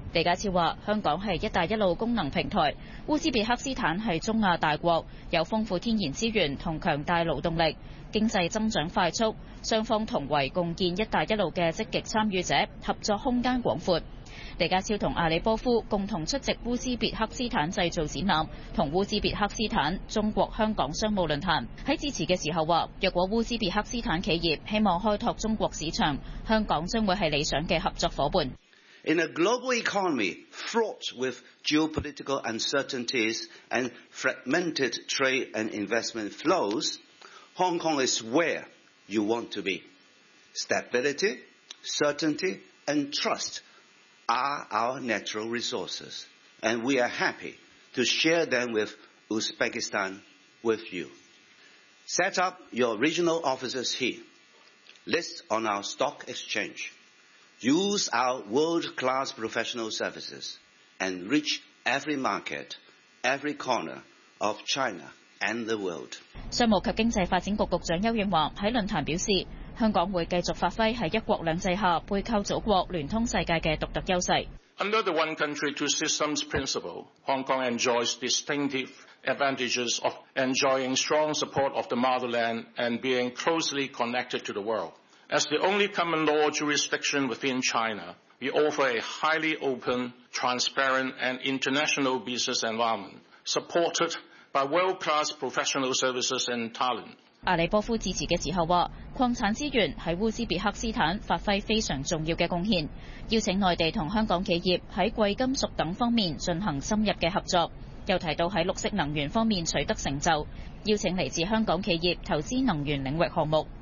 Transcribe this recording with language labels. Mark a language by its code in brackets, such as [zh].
[zh] 李家超说，香港是一带一路功能平台，乌兹别克斯坦是中亚大国，有丰富天然资源和强大劳动力，经济增长快速，双方同为共建一带一路的积极参与者，合作空间广阔。李家超和阿里波夫共同出席乌兹别克斯坦制造展览和乌兹别克斯坦中国香港商务论坛。在致辞的时候说，若果乌兹别克斯坦企业希望开拓中国市场，香港将会是理想的合作伙伴。 [en] In a global economy fraught with geopolitical uncertainties and fragmented trade and investment flows, Hong Kong is where you want to be. Stability, certainty and trust are our natural resources, and we are happy to share them with Uzbekistan with you. Set up your regional offices here. List on our stock exchange. Use our world-class professional services and reach every market, every corner of China and the world. [zh] 商务及经济发展局局长邱应华在论坛表示，香港会继续发挥在一国两制下背靠祖国联通世界的独特优势。 [en] Under the One Country, Two Systems principle, Hong Kong enjoys distinctive advantages of enjoying strong support of the motherland and being closely connected to the world. As the only common law jurisdiction within China, we offer a highly open, transparent and international business environment, supported by world-class professional services and talent. [zh] 阿里波夫致辞的时候说，矿产资源在乌兹别克斯坦发挥非常重要的贡献，邀请内地和香港企业在贵金属等方面进行深入的合作，又提到在绿色能源方面取得成就，邀请来自香港企业投资能源领域项目。